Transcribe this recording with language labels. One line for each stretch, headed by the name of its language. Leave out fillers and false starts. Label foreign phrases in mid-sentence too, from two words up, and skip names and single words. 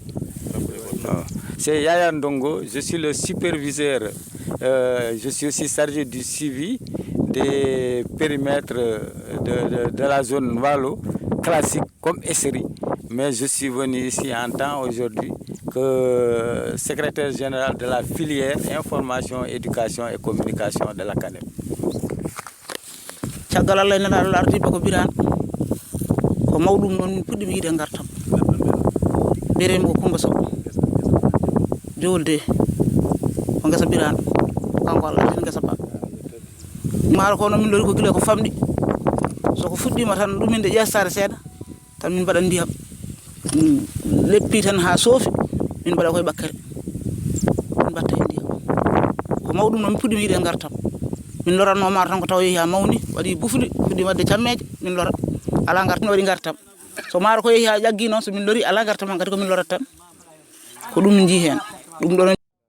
French: C'est Yaya Ndongo, je suis le superviseur, je suis aussi chargé du suivi des périmètres de la zone Walo, classique comme SRI. mais je suis venu ici en tant aujourd'hui que secrétaire général de la filière information, éducation et communication de la CANEP.
Fula: caggal Allah ene Allah ardi bako biraan ko mawɗum noon min puɗɗimi yiide gartam ɓeremi ko Coumba Sow Diowolde ko ngesa biraan kanko Allah ardi ngesa ba maaro ko noon min lori ko gila ko famɗi soko fuɗɗima tan ɗuminde ƴeestare seeɗa tan min mbaɗa ndiyam leppi tan ha soofi min mbaɗa koye ɓakkere min mbatta e ndiyam ko mawɗum noon min puɗɗimi yiide gartam min loranno maaro tan ko taw yeehi ha mawni waɗi bufli fuɗɗi wadde cammeje min lora ala gartam waɗi gartam so maaro ko yeehi ha ƴaggi noon so min lori ala gartam kadi ko min lorat tan ko ɗum min jii hen ɗum ɗon